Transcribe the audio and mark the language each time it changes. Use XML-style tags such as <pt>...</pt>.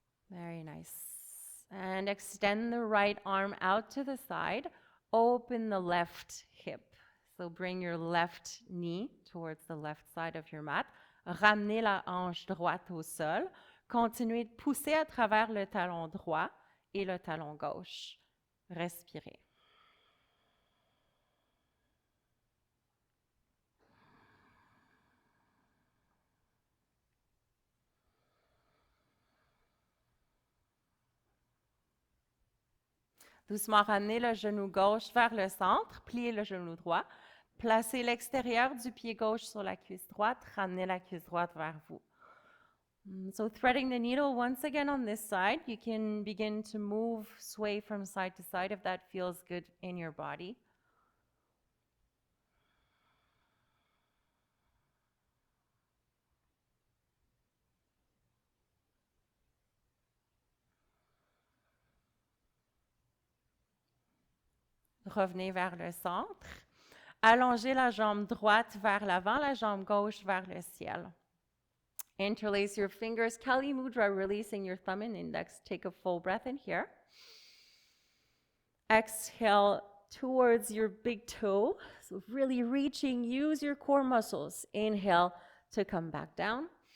<en>Very nice. And extend the right arm out to the side. Open the left hip. So bring your left knee towards the left side of your mat.</en> <fr>Ramenez la hanche droite au sol. Continuez de pousser à travers le talon droit et le talon gauche. Respirez. Doucement ramenez le genou gauche vers le centre, pliez le genou droit, Placez l'extérieur du pied gauche sur la cuisse droite. Ramenez la cuisse droite vers vous.</fr> <en>So threading the needle once again on this side, you can begin to move, sway from side to side if that feels good in your body.</en> <fr>Revenez vers le centre. Allongez la jambe droite vers l'avant, la jambe gauche vers le ciel.</fr> <en>Interlace your fingers, Kali Mudra, releasing your thumb and index. Take a full breath in here. Exhale towards your big toe. So really reaching, use your core muscles. Inhale to come back down.</en>